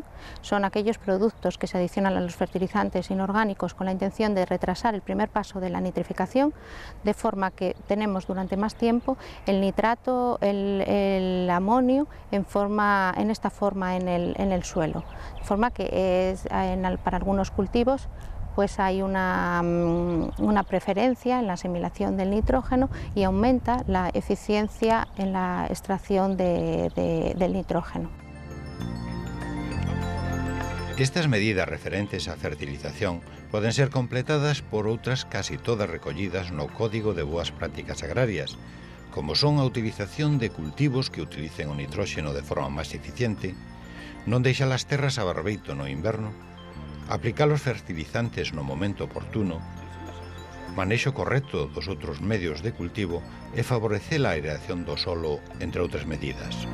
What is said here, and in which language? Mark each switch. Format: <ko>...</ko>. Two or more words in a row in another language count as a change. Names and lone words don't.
<es>Son aquellos productos que se adicionan a los fertilizantes inorgánicos con la intención de retrasar el primer paso de la nitrificación, de forma que tenemos durante más tiempo el nitrato, el amonio en esta forma en el suelo, de forma que para algunos cultivos pues hay una preferencia en la asimilación del nitrógeno y aumenta la eficiencia en la extracción del nitrógeno.</es> <gl>Estas medidas referentes á fertilización poden ser completadas por outras casi todas recollidas no Código de Boas Prácticas Agrarias, como son a utilización de cultivos que utilicen o nitróxeno de forma máis eficiente, non deixar as terras a barbeito no inverno, aplicar os fertilizantes no momento oportuno, manexo correcto dos outros medios de cultivo e favorecer a aireación do solo, entre outras medidas.</gl>